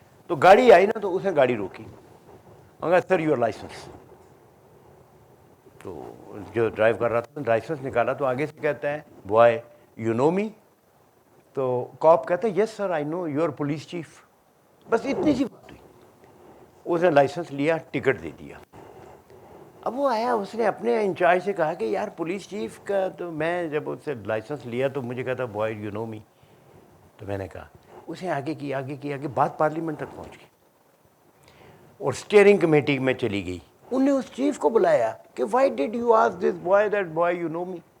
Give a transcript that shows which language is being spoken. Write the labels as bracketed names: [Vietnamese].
[Urdu] تو گاڑی آئی نا, تو اس نے گاڑی روکی, مگر [English] Sir your license. [Urdu] تو جو ڈرائیو کر رہا تھا لائسنس نکالا, تو آگے سے کہتا ہے [English] Boy you know me. [Urdu] تو کاپ کہتا ہے [English] Yes sir I know you are police chief. [Urdu] بس اتنی سی بات ہوئی. اس نے لائسنس لیا, ٹکٹ دے دیا. اب وہ آیا, اس نے اپنے انچارج سے کہا کہ یار پولیس چیف کا, تو میں جب اس سے لائسنس لیا تو مجھے کہتا [English] Boy you know me. [Urdu] تو میں نے کہا, اسے آگے کی بات پارلیمنٹ تک پہنچ گئی اور اسٹیئرنگ کمیٹی میں چلی گئی. انہوں نے اس چیف کو بلایا کہ [English] Why did you ask this boy that boy you know me.